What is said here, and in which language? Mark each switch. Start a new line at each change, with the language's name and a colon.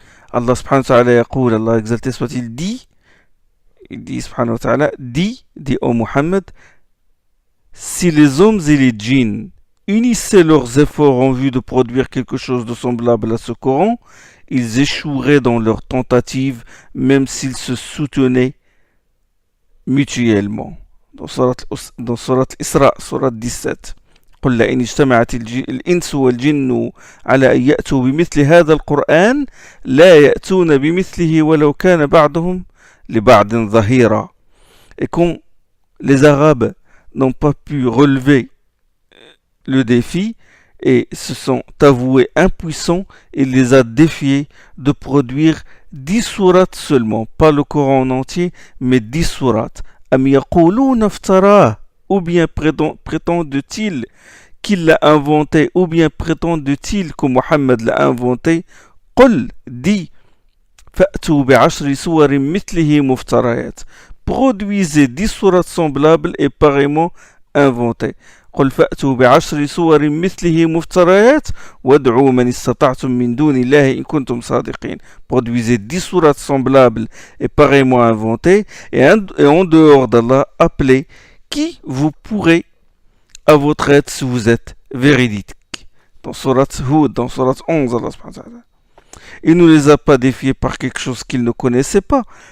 Arabic: Allah subhanahu wa ta'ala yaqul,
French: Allah exalté soit-il, dit subhanahu wa ta'ala, dit au Muhammad, si les hommes et les djinns unissaient leurs efforts en vue de produire quelque chose de semblable à ce Coran, ils échoueraient dans leurs tentatives, même s'ils se soutenaient mutuellement. Dans Surat Isra, Surat 17.
Arabic: قل لئن اجتمعت الإنس والجن على أن يأتوا بمثل هذا القرآن لا يأتون بمثله ولو كان بعضهم لبعض ظهيرا.
French: Et quand les Arabes n'ont pas pu relever le défi et se sont avoués impuissants, il les a défiés de produire 10 sourates seulement, pas le Coran en entier, mais 10 sourates.
Arabic: Am yaquluna iftarah,
French: ou bien prétendent-ils qu'il l'a inventé, ou bien prétendent-ils que Mohammed l'a inventé. Qul, dit,
Arabic: fa'tu bi'ashri suwarin mithlihi muftarayat,
French: produisez 10 sourates semblables et pareillement inventées.
Arabic: قل فأتوا بعشر سور مثله مفتريات وادعوا من استطعتم من دون الله إن كنتم صادقين.
French: Produisez 10 sourates semblables et pareillement inventées et en dehors d'Allah, appelez qui vous pourrez à votre aide si vous êtes véridique. Dans Surat Hud, dans Surat 11, Allah subhanahu wa ta'ala. Il ne les a pas défiés par quelque chose qu'ils ne connaissaient pas.